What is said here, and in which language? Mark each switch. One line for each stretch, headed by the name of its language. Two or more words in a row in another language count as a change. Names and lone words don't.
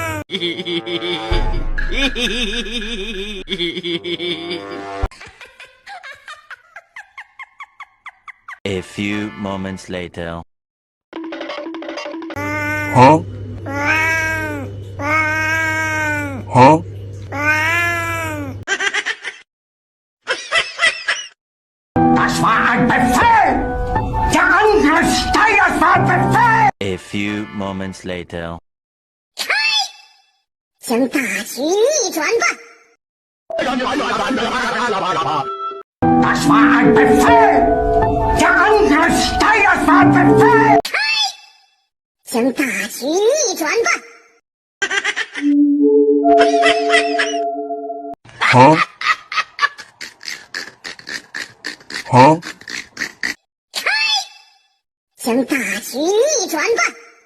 English: A few moments later. Huh? Huh?
German: Das war ein Befehl! Der Angriff Steyrs war Befehl!
English: A few moments later.
Chinese: 将大局逆转吧！
German: Das war ein Befehl! Der Angriff Steyrs war Befehl!
Chinese: 将大局逆转吧！ Huh? Huh? 将大局逆转吧！